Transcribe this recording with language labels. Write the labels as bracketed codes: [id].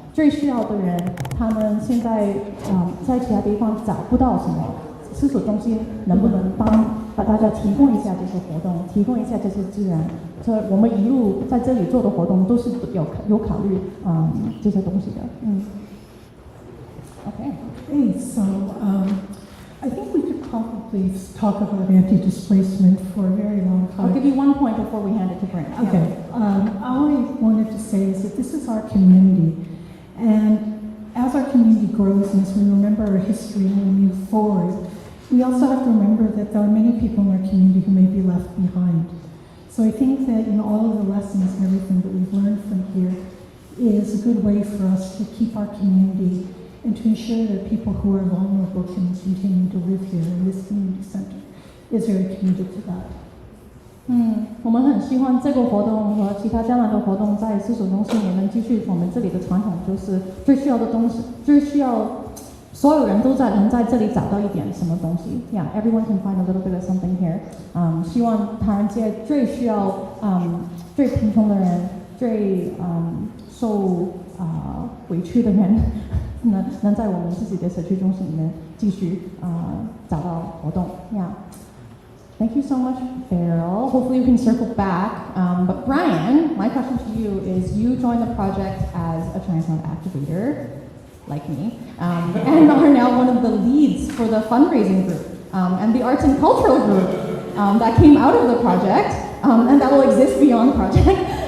[zh] 最需要的人，他们现在在其他地方找不到什么？狮手中心能不能把大家提供一下这些活动，提供一下这些资源？所以我们一路在这里做的活动都是有考虑这些东西的。 [en] Okay, so I think we could probably talk about anti-displacement for a very long time. I'll give you one point before we hand it to Brent. Okay. All I wanted to say is that this is our community, and as our community grows and as we remember our history and we move forward, we also have to remember that there are many people in our community who may be left behind. So I think that all of the lessons and everything that we've learned from here is a good way for us to keep our community and to ensure that people who are vulnerable can continue to live here, and this community center is very committed to that. [zh] 我们很希望这个活动和其他将来的活动在狮手中心也能继续。我们这里的传统就是最需要的东西，最需要所有人都能在这里找到一点什么东西。 [en] Yeah, everyone can find a little bit of something here. [zh] 希望唐人街最需要最贫穷的人，最受委屈的人，能在我们自己的社区中心里面继续找到活动。 [en] Yeah. Thank you so much, Farrell. Hopefully we can circle back. But Brian, my question to you is, you joined the project as a Chinatown activator, like me, and are now one of the leads for the fundraising group and the arts and cultural group that came out of the project and that will exist beyond the project.